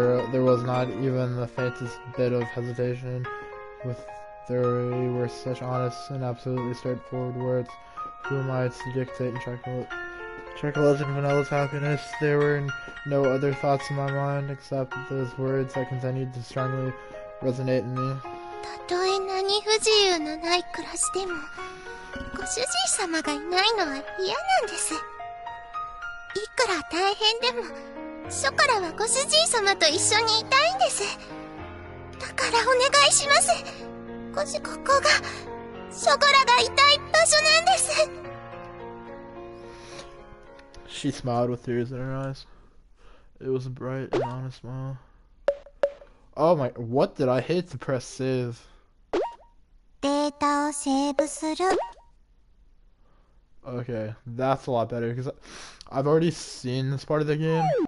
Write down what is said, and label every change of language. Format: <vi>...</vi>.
<en>There was not even the faintest bit of hesitation. There were such honest and absolutely straightforward words. Who am I to dictate Chocolate's and Vanilla's happiness? There were no other thoughts in my mind except those words that continued to strongly resonate in me.</en> <ja>たとえ何不自由のない暮らしでも、ご主人様がいないのは嫌なんです。いくら大変でも、ショコラはご主人様と一緒にいたいんです。だからお願いします。ここが、ショコラがいたい場所なんです。</ja> <en>She smiled with tears in her eyes. It was a bright and honest smile. Oh my, what did I hit to press save?</en> <ja>データをセーブする。</ja> <en>Okay, that's a lot better because I've already seen this part of the game.</en>